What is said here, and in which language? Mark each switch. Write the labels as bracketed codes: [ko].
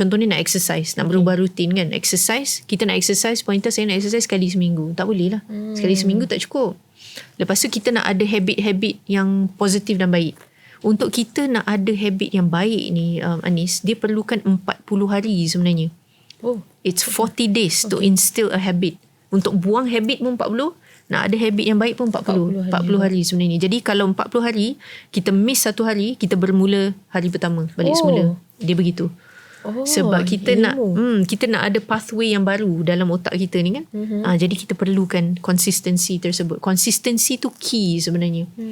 [ms] Contohnya nak exercise, nak berubah rutin kan. Exercise, kita nak exercise, pointer saya nak exercise sekali seminggu. Tak boleh lah. Sekali seminggu tak cukup. Lepas tu kita nak ada habit-habit yang positif dan baik. Untuk kita nak ada habit yang baik ni, Anis, dia perlukan 40 hari sebenarnya. [en] It's 40 days to instill a habit. [ms] Untuk buang habit pun 40, nak ada habit yang baik pun 40 hari sebenarnya. Jadi kalau 40 hari, kita miss 1 hari, kita bermula hari pertama balik semula. Dia begitu. Sebab kita nak ada pathway yang baru dalam otak kita ni kan. Jadi kita perlukan consistency tersebut. Consistency tu key sebenarnya.